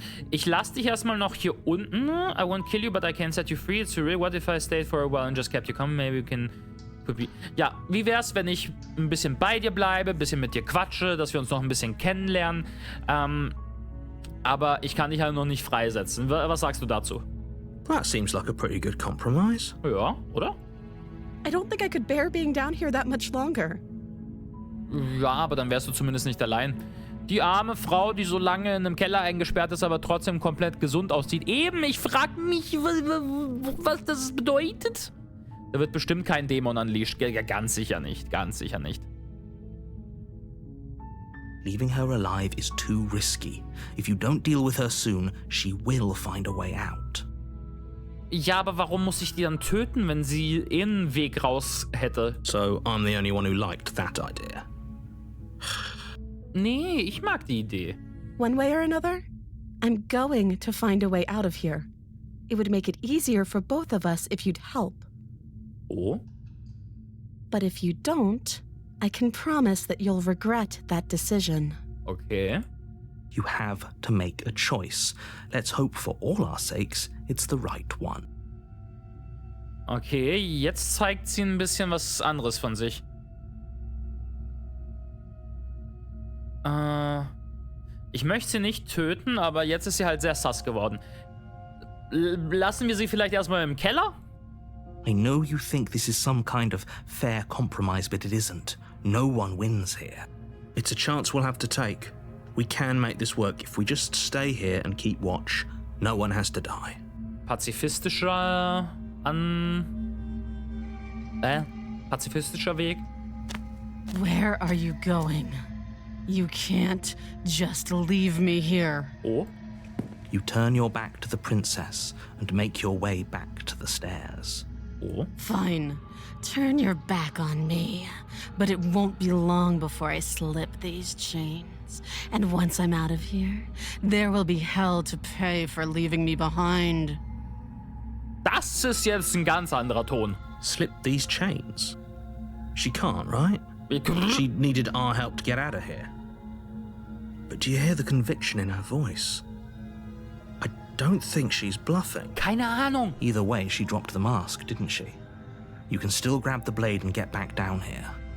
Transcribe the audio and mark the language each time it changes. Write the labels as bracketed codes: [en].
[de] Ich lasse dich erstmal noch hier unten. [en] I won't kill you, but I can set you free. It's surreal. What if I stayed for a while and just kept you coming? Maybe we can... [de] Ja, wie wär's, wenn ich ein bisschen bei dir bleibe, ein bisschen mit dir quatsche, dass wir uns noch ein bisschen kennenlernen. Aber ich kann dich halt noch nicht freisetzen. Was sagst du dazu? [en] That seems like a pretty good compromise. [de] Ja, oder? [en] I don't think I could bear being down here that much longer. [de] Ja, aber dann wärst du zumindest nicht allein. Die arme Frau, die so lange in einem Keller eingesperrt ist, aber trotzdem komplett gesund aussieht. Eben, ich frag mich, was das bedeutet. Da wird bestimmt kein Dämon unleashed. Ja, ganz sicher nicht. Ganz sicher nicht. [en] Leaving her alive is too risky. If you don't deal with her soon, she will find a way out. [de] Ja, aber warum muss ich die dann töten, wenn sie eh einen Weg raus hätte? [en] So I'm the only one who liked that idea. [de] Nee, ich mag die Idee. [en] One way or another, I'm going to find a way out of here. It would make it easier for both of us if you'd help. Oh? But if you don't, I can promise that you'll regret that decision. Okay. You have to make a choice. Let's hope for all our sakes it's the right one. [de] Okay, jetzt zeigt sie ein bisschen was anderes von sich. Ich möchte sie nicht töten, aber jetzt ist sie halt sehr sass geworden. Lassen wir sie vielleicht erstmal im Keller? [en] I know you think this is some kind of fair compromise, but it isn't. No one wins here. It's a chance we'll have to take. We can make this work if we just stay here and keep watch. No one has to die. [de] Pazifistischer pazifistischer Weg? [en] Where are you going? You can't just leave me here. Oh? You turn your back to the princess and make your way back to the stairs. Oh? Fine. Turn your back on me. But it won't be long before I slip these chains. And once I'm out of here, there will be hell to pay for leaving me behind. [de] Das ist jetzt ein ganz anderer Ton. [en] Slip these chains? She can't, right? She needed our help to get out of here. But do you hear the conviction in her voice? I don't think she's bluffing. [de] Keine Ahnung. [en] Either way, she dropped the mask, didn't she? You can still grab the blade and get back down here.